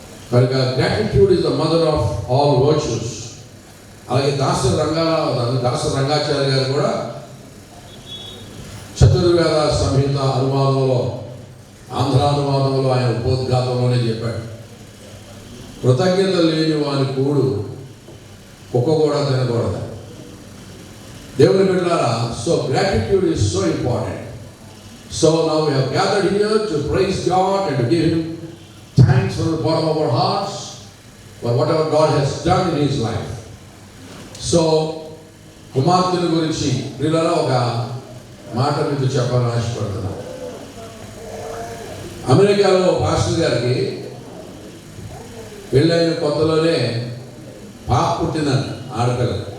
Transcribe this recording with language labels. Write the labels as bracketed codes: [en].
[te] కనుక [en] Gratitude is the mother of all virtues. [te] అలాగే దాసరి రంగాచార్య గారు కూడా చతుర్వేద సంహిత అనువాదంలో, ఆంధ్ర అనువాదంలో, ఆయన ఉపోద్ఘాతంలోనే చెప్పాడు, కృతజ్ఞత లేని వాని కూడు కుక్క కూడా తినకూడదు. దేవుని బిడ్డలారా, [en] So gratitude is so important. So now we have gathered here to praise God and to give Him thanks from the bottom of our hearts for whatever God has done in His life. [te] So కుమార్తెల గురించి ప్రియులారా ఒక మాట మీకు చెప్పాలని ఆశపడుతున్నాను. అమెరికాలో pastor గారికి పెళ్ళైన కొత్తలోనే పాప పుట్టిందండి, ఆడపిల్ల.